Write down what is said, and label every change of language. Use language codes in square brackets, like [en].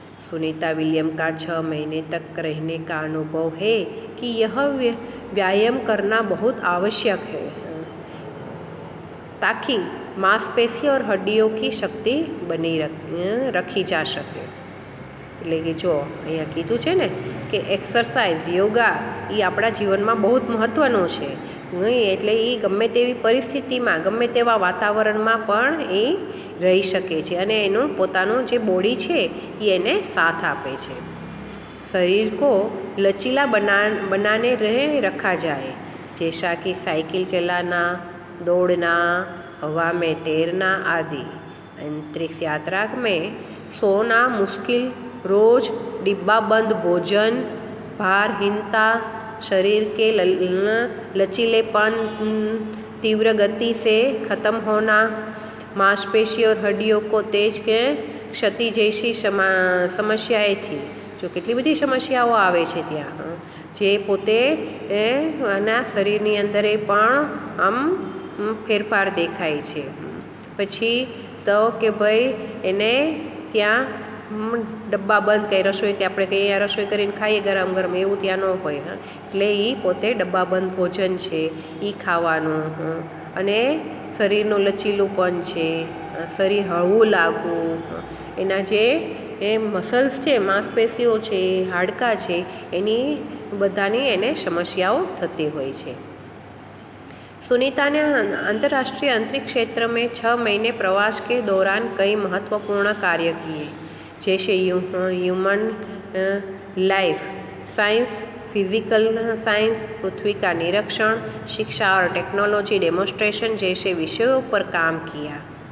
[hi] Sunita William का 6 महीने तक रहने का अनुभव है कि यह व्यायाम करना बहुत आवश्यक है ताकि मांसपेशी और हड्डियों की शक्ति बनी रखी जा सके। [gu] એટલે કે જો અહીંયા કીધું છે ને કે એક્સરસાઇઝ યોગા એ આપણા જીવનમાં बहुत મહત્ત્વનું છે। એટલે એ ગમે તેવી પરિસ્થિતિમાં ગમે તેવા વાતાવરણમાં પણ એ રહી શકે છે અને એનું પોતાનું જે બોડી છે એ એને સાથ આપે છે। [hi] शरीर को लचीला बनाने रखा जाए, जैसा कि साइकिल चलाना, दौड़ना, हवा में तैरना आदि। अंतरिक्ष यात्रा में सोना मुश्किल, रोज डिब्बाबंद भोजन, भारहीनता, शरीर के लचीलेपन, तीव्र गति से ख़त्म होना, मांसपेशी और हड्डियों को तेज के क्षति जैसी समस्याएं थी। [gu] जो કેટલી બધી સમસ્યાઓ આવે છે ત્યાં, જે પોતે એના શરીરની અંદર પણ આમ ફેરફાર દેખાય છે। પછી તો કે ભાઈ એને ત્યાં ડબ્બા બંધ કંઈ રસોઈ કે આપણે કંઈ અહીંયા રસોઈ કરીને ખાઈએ ગરમ ગરમ એવું ત્યાં ન હોય. એટલે એ પોતે ડબ્બા બંધ ભોજન છે એ ખાવાનું. અને શરીરનું લચીલુંપન છે, શરીર હળવું લાગવું, એના જે મસલ્સ છે, માંસપેશીઓ છે, હાડકાં છે, એની બધાની એને સમસ્યાઓ થતી હોય છે. [hi] सुनीता ने अंतर्राष्ट्रीय अंतरिक्ष क्षेत्र में 6 महीने प्रवास के दौरान कई महत्वपूर्ण कार्य किए, जैसे human life science, physical science, पृथ्वी का निरीक्षण, शिक्षा और टेक्नोलॉजी डेमोन्स्ट्रेशन जैसे विषयों पर काम किया.